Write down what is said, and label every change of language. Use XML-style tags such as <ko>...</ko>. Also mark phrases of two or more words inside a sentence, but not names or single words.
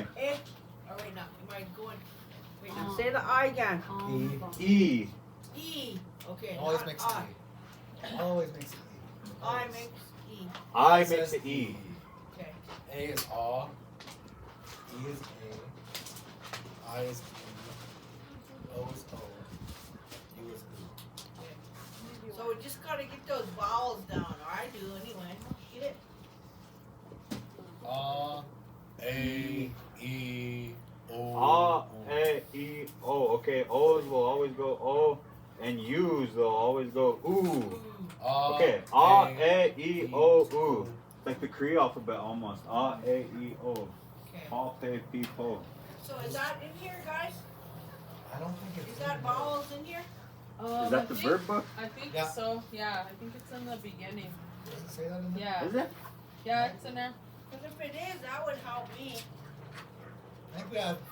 <en>Oh, wait, now, am I going? Wait, now, say the I again. E. E. Okay. Always not makes I. it E. Always makes it E. I makes E. I It makes says it E. Okay. A is A. E is A. I is E. O is O. U is U. So we just gotta get those vowels down, or I do anyway. Get it? A, E, O. A, E, O. Okay, O's will always go O, and U's will always go ooh. Okay, A, E, O, U. Like the Cree alphabet almost. A, E, O. Okay. Pa, pe, pi, po. So is that in here, guys? I don't think it's Is that vowels in here? Is that the verb book? I think Yeah. so. Yeah, I think it's in the beginning. Does it say that in there? Yeah. Is it? Yeah, it's in there. Because if it is, that would help me. I think we have.</en>